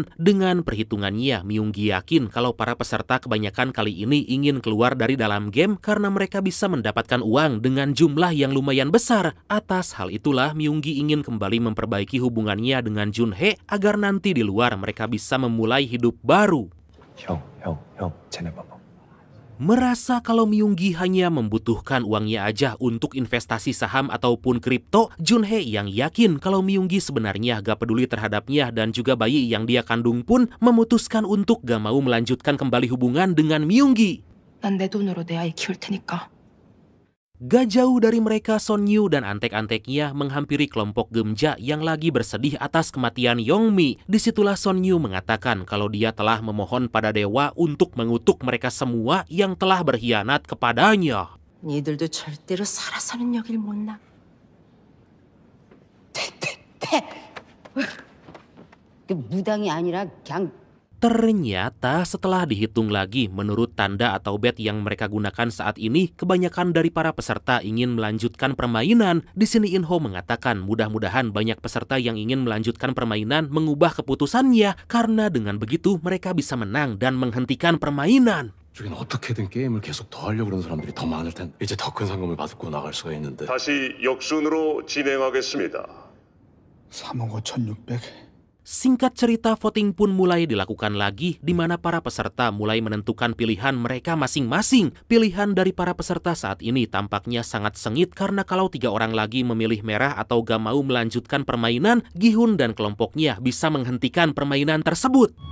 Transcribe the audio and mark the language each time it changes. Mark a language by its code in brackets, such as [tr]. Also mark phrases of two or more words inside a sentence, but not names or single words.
[id] Dengan perhitungannya, Myung-gi yakin kalau para peserta kebanyakan kali ini ingin keluar dari dalam game karena mereka bisa mendapatkan uang dengan jumlah yang lumayan besar. Atas hal itulah Myung-gi ingin kembali memperbaiki hubungannya dengan Jun-hae agar nanti di luar mereka bisa memulai hidup baru. [ko] 형, 쟤네 봐봐. [id] Merasa kalau Myung-gi hanya membutuhkan uangnya aja untuk investasi saham ataupun kripto, Jun-hae yang yakin kalau Myung-gi sebenarnya gak peduli terhadapnya dan juga bayi yang dia kandung pun memutuskan untuk gak mau melanjutkan kembali hubungan dengan Myung-gi. [ko] 난 내 돈으로 내 아이 키울 테니까. [id] Gak jauh dari mereka, Son-yu dan antek-anteknya menghampiri kelompok Geumja yang lagi bersedih atas kematian Yong-mi. Disitulah Son-yu mengatakan kalau dia telah memohon pada dewa untuk mengutuk mereka semua yang telah berkhianat kepadanya. [ko] 니들도 절대로 살아서는 여길 못 나. 그 무당이 아니라 그냥 [id] Ternyata setelah dihitung lagi menurut tanda atau bet yang mereka gunakan saat ini, kebanyakan dari para peserta ingin melanjutkan permainan. Di sini In-ho mengatakan mudah-mudahan banyak peserta yang ingin melanjutkan permainan mengubah keputusannya karena dengan begitu mereka bisa menang dan menghentikan permainan. [ko] 저긴 어떻게든 게임을 계속 더 하려고 그러는 사람들이 더 많을 텐데 이제 더 큰 상금을 받고 나갈 수가 있는데 다시 역순으로 진행하겠습니다. 3억 5,600. [id] Singkat cerita, voting pun mulai dilakukan lagi di mana para peserta mulai menentukan pilihan mereka masing-masing. Pilihan dari para peserta saat ini tampaknya sangat sengit karena kalau 3 orang lagi memilih merah atau gak mau melanjutkan permainan, Gi-hun dan kelompoknya bisa menghentikan permainan tersebut.